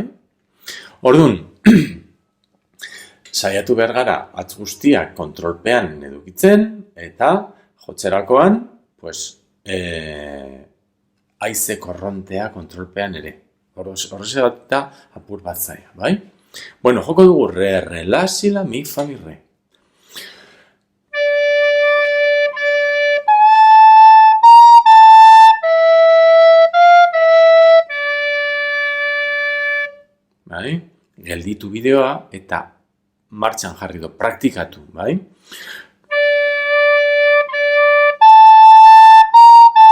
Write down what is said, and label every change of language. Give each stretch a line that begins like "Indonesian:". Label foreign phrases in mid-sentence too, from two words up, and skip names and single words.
Basque: Orduan, saiatu behar gara atz guztiak kontrolpean edukitzen, eta jotzerakoan, pues, haize korrontea kontrolpean ere. Horreze bat da apur bat zaila, bai? Bueno, joko dugu re, la, si, la, mi, fa, mi, re. Bai? Gelditu bideoa eta martxan jarri do, praktikatu, bai?